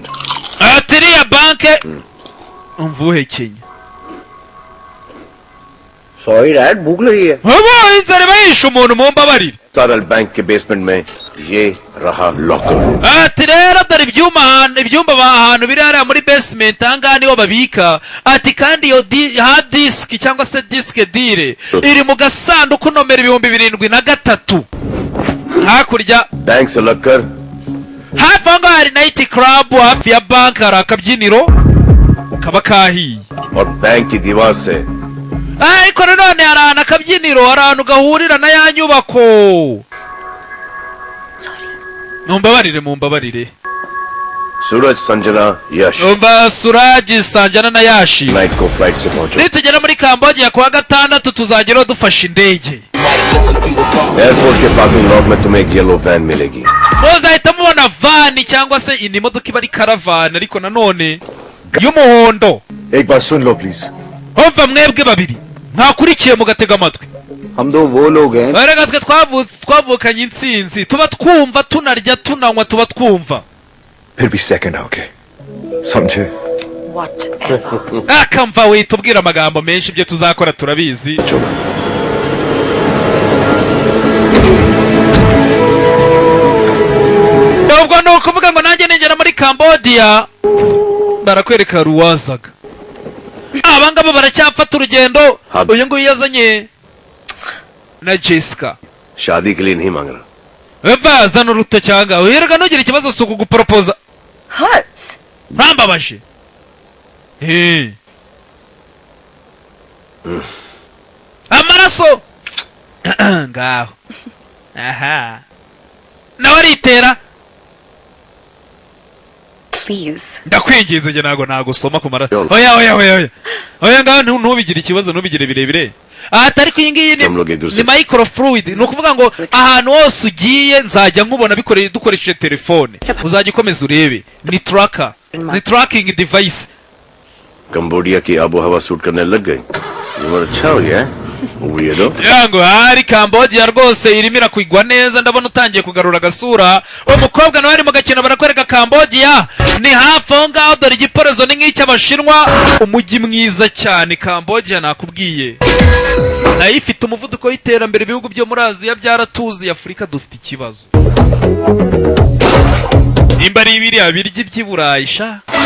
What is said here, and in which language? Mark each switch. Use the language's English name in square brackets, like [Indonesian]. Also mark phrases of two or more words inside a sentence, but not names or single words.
[Kinyarwanda] ati iriya banki umvuhe Kenya. [English] sorry dad, [Hindi] भूख लगी है. [Kinyarwanda] ubu inzara bayishe umuntu mumbabarire. [Hindi] SRL बैंक के बेसमेंट में ये रहा लॉकर. [Kinyarwanda] ati rero dore ibyumba ahantu biri hariya muri basement ahangaha niho babika. ati kandi iyo [English] hard disk [Kinyarwanda] cyangwa se disk dire iri mu gasanduku nomero 2003 hakurya. [Hindi] बैंक से लगकर [Kinyarwanda] hafi aho ngaho hari [English] night club. [Kinyarwanda] hafi ya banki hari akabyiniro kaba kahiye. [Hindi] और बैंक की दीवार से [Kinyarwanda] ariko nanone hari ahantu akabyiniro hari ahantu gahurira na ya nyubako. mumbabarire [Hindi] सूरज संजना यश [Kinyarwanda] umva Suraji Sanjana na Yashi. [Hindi] नाइट को फ्लाइट से पहुंचो. [Kinyarwanda] nitugera muri Cambodia kuwa gatandatu tuzageraho dufashe indege. [Hindi] एयरपोर्ट के [English] parking lot [Hindi] में तुम्हें एक [English] yellow van [Hindi] मिलेगी. [Kinyarwanda] muzahita mubona vani cyangwa se indi modoka iba ari karavani ariko nanone y'umuhondo. [Hindi] एक बार सुन लो प्लीज. [Kinyarwanda] umva mwebwe babiri mwakurikiye mugatega amatwi. [Hindi] हम दो वो लोग हैं. [Kinyarwanda] erega twe twavukanye intsinzi tuba twumva tunarya tunanywa tuba twumva. [Hindi] फिर भी सेकंड आओगे, समझे? [English] Whatever. [Kinyarwanda] akamva wihita ubwira amagambo menshi ibyo tuzakora turabizi. ubwo ni ukuvuga ngo nanjye ningera muri Cambodia barakwereka ruwazaga. abangaba baracyafata urugendo. uyu nguyu yazanye na Jessica. [Hindi] शादी के लिए नहीं मांग रहा. [Kinyarwanda] eva zana uruto cyangwa wirega ntugire ikibazo si ukuguporopoza. [English] Hurts. [Kinyarwanda] ntambabaje. amaraso ngaho aha nawe aritera [English] Please. [Kinyarwanda] ndakwinginze njye ntago nagusoma ku maraso oya ngaho ntubigire ikibazo ntubigire birebire ariko iyi ngiyi ni microfluid ni ukuvuga ngo ahantu hose ugiye nzajya nkubona dukoresheje telefone uzajya ukomeza urebe ni tracker ni [English] tracking device. [Hindi] कंबोडिया की आबो हवा सूट करने लग गई ये बड़ा अच्छा हो गया है weirdo [Kinyarwanda] yango hari Cambodia rwose irimo irakwigwa neza ndabona utangiye kugarura agasura umukobwa nawe ari mu gakino barakwereka Cambodia ni hafi aho ngaho dore igiporozo ni nk'icy'abashinwa umujyi mwiza cyane Cambodia nakubwiye nayo ifite umuvuduko w'iterambere ibihugu byo muri Aziya byaratuzi Afurika dufite ikibazo nimba ari ibiri abiryi by'Iburayi sha